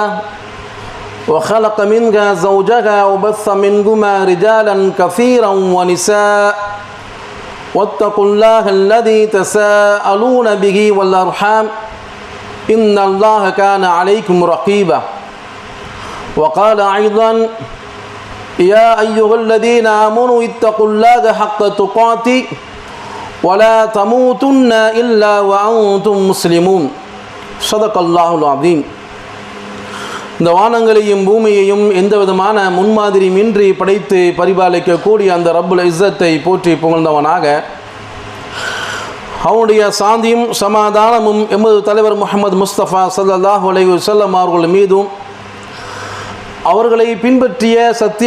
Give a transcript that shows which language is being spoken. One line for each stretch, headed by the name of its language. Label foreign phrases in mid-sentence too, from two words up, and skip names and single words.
Arabic: وخلق منها زوجها وبث منهما رجالا كثيرا ونساء واتقوا الله الذي تساءلون به والأرحام إن الله كان عليكم رقيبا وقال أيضا يا أيها الذين آمنوا اتقوا الله حق تقاته ولا تموتن إلا وأنتم مسلمون صدق الله العظيم.
Tamil: இந்த வானங்களையும் பூமியையும் எந்த விதமான முன்மாதிரியின்றி படைத்து பரிபாலிக்கக்கூடிய அந்த
Arabic: رب العزة
Tamil: போற்றி புகழ்ந்தவனாக அவனுடைய சாந்தியும் சமாதானமும் எமது தலைவர் முஹம்மது முஸ்தபா
Arabic: صلى الله عليه وسلم
Tamil: அவர்கள் மீதும் அவர்களை பின்பற்றிய சத்திய